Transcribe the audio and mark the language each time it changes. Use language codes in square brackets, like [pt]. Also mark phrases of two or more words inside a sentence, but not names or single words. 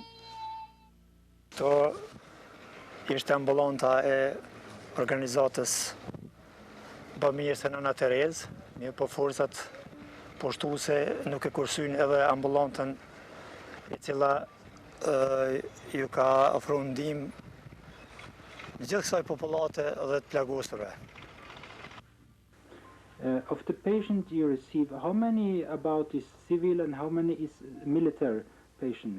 [sq] To ishte ambulanta e organizatës Bamirë se Nëna Terezë, Mirë po forcat poshtuse nuk e kursyn edhe ambulantën e cila ju ka ofruar ndihmë gjithë kësaj popullate dhe të plagosurve. [en] Of the patient you receive, how many about is civil and how many is military patients?